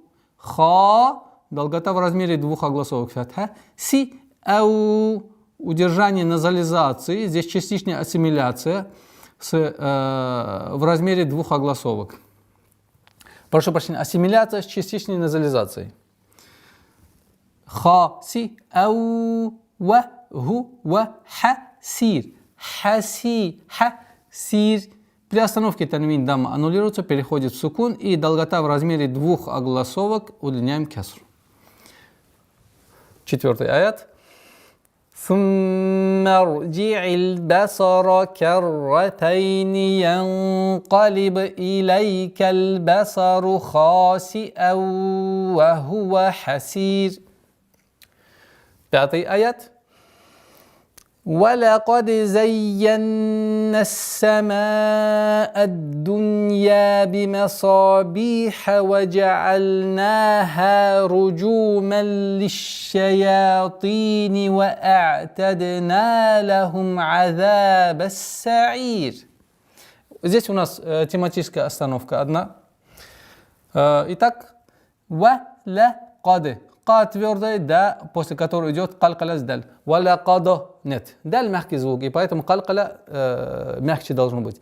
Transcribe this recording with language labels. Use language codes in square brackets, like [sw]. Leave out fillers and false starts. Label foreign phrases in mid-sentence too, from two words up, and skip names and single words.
[ru] Ха. Долгота в размере двух огласовок фатха. Си ау. Удержание назализации. Здесь частичная ассимиляция в размере двух огласовок. Прошу прощения, ассимиляция с частичной назализацией. Ха, си, ау, ва, гу, ва, ха, сир. Хаси, ха, сир. При остановке танвин дамма аннулируется, переходит в сукун, и долгота в размере двух огласовок удлиняем кесру. 4-й аят. [ar] ثم ارجع البصر كرتين ينقلب إليك البصر خاسئا وهو حسير. [ru] 5-й аят. [ar] وَلَقَدْ زَيَّنَّا السَّمَاءَ الدُّنْيَا بِمَصَابِيحَ وَجَعَلْنَاهَا رُجُومًا لِلشَّيَاطِينِ وَأَعْتَدْنَا لَهُمْ عَذَابَ السَّعِيرِ. [ru] Здесь у нас тематическая остановка одна. Итак, وَلَقَدْ. Ка твердая, да, после которой идет калькаля с даль. Валякадо нет. Даль мягкий звук, и поэтому калькаля мягче должно быть.